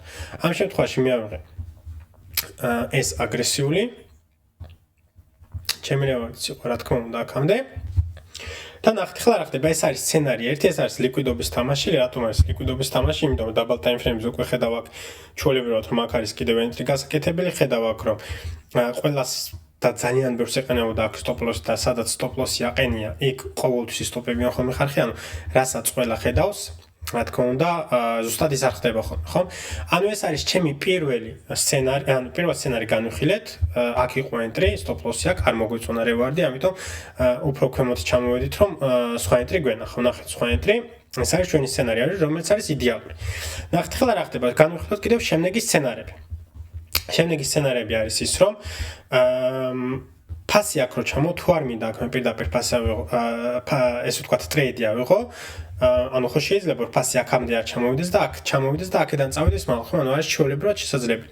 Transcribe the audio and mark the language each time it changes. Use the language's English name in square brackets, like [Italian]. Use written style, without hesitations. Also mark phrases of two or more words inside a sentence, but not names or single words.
[Georgian] ამ შემთხვევაში მე ავიღე ეს აგრესიული ჩემი reward-იც იყო, რა თქმა უნდა აქამდე. და ნახეთ ახლა რა ხდება, ეს არის სცენარი ერთი, ეს არის ლიკვიდობის თამაში, რატომ არის ლიკვიდობის თამაში? იმიტომ რომ დაბალ ტაიმფრეიმზე უკვე ხედავ აქ ჩვეულებრივად რომ აქ არის კიდევ entry გასაკეთებელი, ხედავ აქ რომ ყველას და ძალიან ბევრს ეყენებოდა აქ [English] stop loss [Georgian] და სადაც [English] stop loss- [Georgian] ი აყენია, იქ ყოველთვის სტოპებიან ხოლმე ხარხი, ანუ რასაც ყველა ხედავს რა თქმა უნდა, ზუსტად ის არ ხდება ხოლმე, ხო? ანუ ეს არის ჩემი პირველი სცენარი, ანუ პირველ სცენარი განვიხილეთ, აქ იყო entry, [English] stop loss- [Georgian] ი აქ არ მოგვიწონა reward-ი, ამიტომ უფრო ქვემოთ ჩამოვედით, რომ სხვა entry გვენახო, ნახეთ სხვა entry. ეს არის ჩვენი სცენარი, რომელიც არის იდეალური. ნახეთ ახლა რა ხდება, განვიხილოთ კიდევ შემდეგი სცენარები. შემდეგი სცენარები არის ის, რომ ფასი აქ რო ჩამო, თუ არ მინდა აქ მე პირდაპირ ფასი ავიღო, ესე ვთქვათ, ტრეიდი ავიღო, ანუ ხო შეიძლება რომ ფასი აქამდე არ ჩამოვიდეს და აქ ჩამოვიდეს და აქედან წავიდეს მალე, ხო, ანუ არის ჩვეულებრივად შესაძლებელი.